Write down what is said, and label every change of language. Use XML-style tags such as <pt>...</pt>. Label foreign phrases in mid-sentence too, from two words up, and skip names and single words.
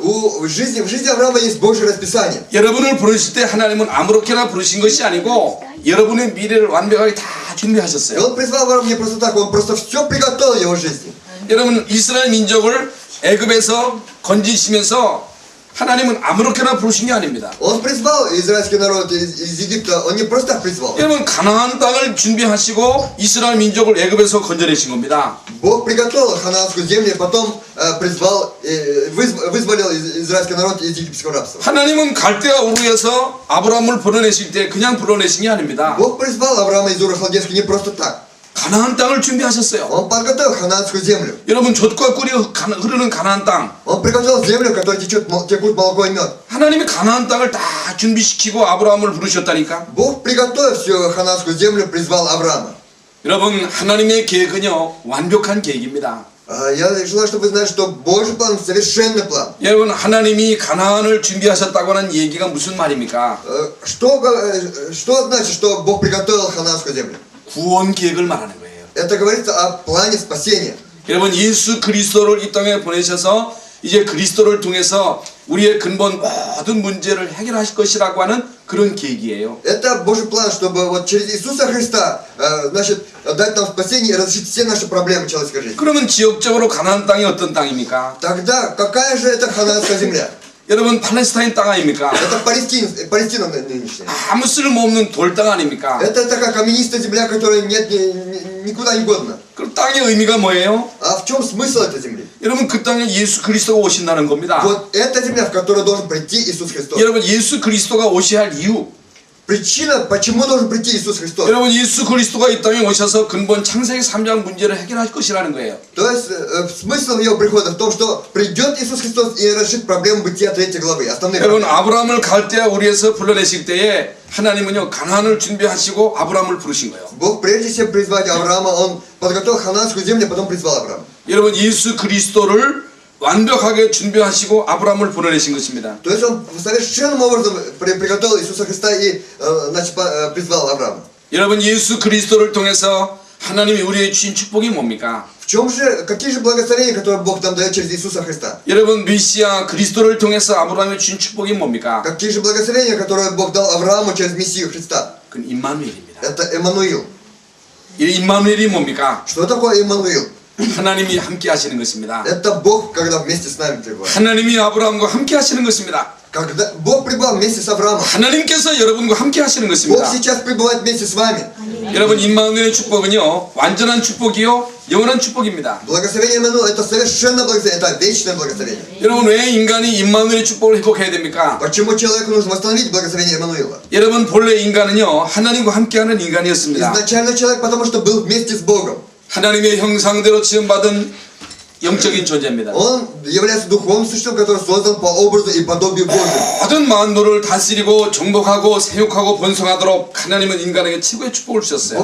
<ru>В жизни Авраама есть Божье расписание.</ru> <ko>여러분을 부르실 때 하나님은 아무렇게나 부르신 것이 아니고 여러분의 미래를 완벽하게 다</ko> <ru>И</ru> <ko>준비하셨어요.</ko> <ru>Он призвал Авраама не просто так, Он просто все приготовил в его жизни.</ru> <ko>여러분 이스라엘 민족을 애굽에서 건지시면서 하나님은 아무렇게나 부르신 게 아닙니다.</ko> <ru>Он призвал израильский народ из Египта, Он не просто так призвал.</ru> <ko>여러분 가나안 땅을 준비하시고 이스라엘 민족을 애굽에서 건져내신 겁니다.</ko> <ru>Бог приготовил ханаанскую землю, и потом призвал, вызволил израильский народ из египетского рабства.</ru> <ko>하나님은 갈대아 우르에서 아브라함을 불러내실 때 그냥 불러내신 게 아닙니다.</ko> <ru>Бог призвал Авраама из Ура Халдейского не просто так.</ru> <ko>가나안 땅을 준비하셨어요.</ko> <ru>Он подготовил ханаанскую землю.</ru> <ko>여러분 젖과 꿀이 흐르는 가나안 땅.</ko> <ru>Он приготовил землю, в которой текут молоко и мед.</ru> <ko>하나님이 가나안 땅을 다 준비시키고 아브라함을 부르셨다니까.</ko> <ru>Бог, приготовив всю ханаанскую землю, призвал Авраама.</ru> <ko>여러분 하나님의 계획은요 완벽한 계획입니다.</ko> <ru>Я желаю, чтобы вы знали, что Божий план совершенный план.</ru> <ko>여러분 하나님이 가나안을 준비하셨다고 하는 얘기가 무슨 말입니까?</ko> <ru>Что значит, что Бог приготовил ханаанскую землю?</ru> <ko>구원 계획을 말하는 거예요.</ko> <ru>Это говорится о плане спасения.</ru> <ko>여러분 예수 그리스도를 이 땅에 보내셔서 이제 그리스도를 통해서 우리의 근본 모든 문제를 해결하실 것이라고 하는 그런 계획이에요.</ko> <ru>Это Божий план, чтобы вот через Иисуса Христа, значит, дать нам спасение и разрешить все наши проблемы человеческой жизни.</ru> <ko>그러면 지역적으로 가나안 땅이 어떤 땅입니까?</ko> <ru>Тогда какая же это ханаанская земля?</ru> <ko>여러분 팔레스타인 땅 아닙니까?</ko> <ru>Это Палестина нынешняя.</ru> <ko>아무 쓸모없는 돌 땅 아닙니까?</ko> <ru>Это такая каменистая земля, которая нет никуда не годна.</ru> <ko>그 땅의 의미가 뭐예요?</ko> <ru>А в чем смысл этой земли?</ru> <ko>여러분 그 땅에 예수 그리스도가 오신다는 겁니다.</ko> <ru>Вот эта земля, в которую должен прийти Иисус Христос.</ru> <ko>여러분 예수 그리스도가 오셔야 할 이유</ko> <ru>Причина, почему должен прийти Иисус Христос.</ru> <ko>여러분 예수 그리스도가 이 땅에 오셔서 근본 창세기 3장 문제를 해결할 것이라는 거예요.</ko> <ru>То есть смысл его прихода в том, что придет Иисус Христос и решит проблему бытия 3 главы. Основные</ru> <ko>여러분</ko> <ru>проблемы.</ru> <ko>아브라함을 갈대아 우리에서 불러내실 때에 하나님은요 가나안을 준비하시고 아브라함을 부르신 거예요.</ko> <ru>Бог прежде чем призвать Авраама, Он подготовил хананскую землю, потом призвал Авраама.</ru> <ko>여러분 예수 그리스도를 완벽하게 준비하시고 아브라함을 보내신 것입니다.</ko> <ru>То есть Он совершенным образом приготовил Иисуса Христа и значит, призвал Авраама.</ru> <ko>여러분 예수 그리스도를 통해서 하나님이 우리에게 주신 축복이 뭡니까?</ko> <ru>В чем же, какие же благословения, которые Бог нам дает через Иисуса Христа?</ru> <ko>여러분 메시아 그리스도를 통해서 아브라함이 주신 축복이 뭡니까?</ko> <ru>Какие же благословения, которые Бог дал Аврааму через Мессию Христа?</ru> <ko>그건 임마누엘입니다.</ko> <ru>Это Эммануил.</ru> <ko>이 임마누엘이 뭡니까?</ko> <ru>Что такое Эммануил?</ru> <ko>하나님이 함께 하시는 것입니다.</ko> <ru>Это Бог, когда вместе с нами пребывает.</ru> <ko>하나님이 아브라함과 함께 하시는 것입니다.</ko> <ru>Когда Бог пребывал вместе с Авраамом,</ru> <ko>하나님께서 여러분과 함께 하시는</ko> <ru>Бог</ru> <ko>것입니다.</ko> <ru>сейчас пребывает вместе с вами.</ru> <ko>여러분 임마누엘의 축복은요 완전한 축복이요 영원한 축복입니다.</ko> <ru>Благословение Эммануила – это совершенно благословение, это вечное благословение.</ru> <ko>여러분 왜 인간이 임마누엘의 축복을 회복해야 됩니까?</ko> <ru>Почему человеку нужно восстановить благословение Эммануила?</ru> <ko>여러분 본래 인간은요 하나님과 함께하는 인간이었습니다.</ko> <ru>Изначально человек, потому что был вместе с Богом.</ru> <ko>하나님의 형상대로 지음받은 영적인 존재입니다.</ko> <ru>Он является духовным существом, который создан по образу и подобию Божьему.</ru> <ko>모든 만물을 다스리고 정복하고 세육하고 번성하도록 하나님은 인간에게 최고의 축복을 주셨어요.</ko>